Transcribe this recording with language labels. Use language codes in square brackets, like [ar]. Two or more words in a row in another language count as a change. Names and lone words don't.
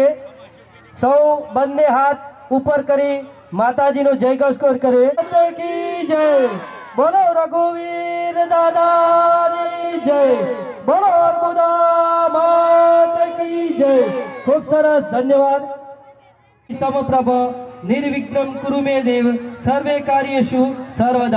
[gu] સૌ બંને હાથ ઊપર કરી માતાજી નો જય ઘોષ કરે [hi] की जय। बोलो रघुवीर दादा की जय। बोलो अर्बुदा मात की जय। [gu] ખૂબ સરસ, ધન્યવાદ। [sa] समप्रभ निर्विघ्नं कुरु मे देव सर्वे कार्येषु सर्वदा।